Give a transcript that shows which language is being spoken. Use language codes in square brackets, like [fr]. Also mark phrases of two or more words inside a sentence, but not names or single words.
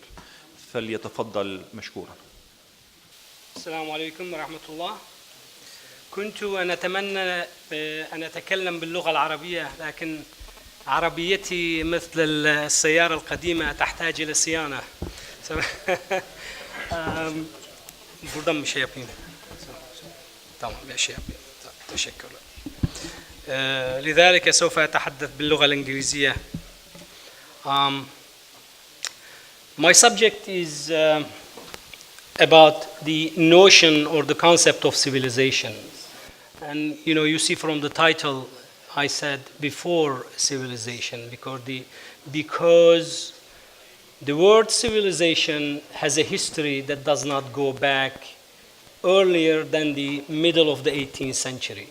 [ar] فليتفضل مشكورا. السلام عليكم ورحمة الله. كنت أتمنى أن أتكلم باللغة العربية، لكن عربيتي مثل السيارة القديمة تحتاج إلى صيانة. [tr] buradan bir şey yapayım. tamam bir şey yapayım. [ar] تشكرا. لذلك سوف أتحدث باللغة الإنجليزية. [en] My subject is about the notion or the concept of civilization. And you see from the title, I said before civilization, because the word civilization has a history that does not go back earlier than the middle of the 18th century.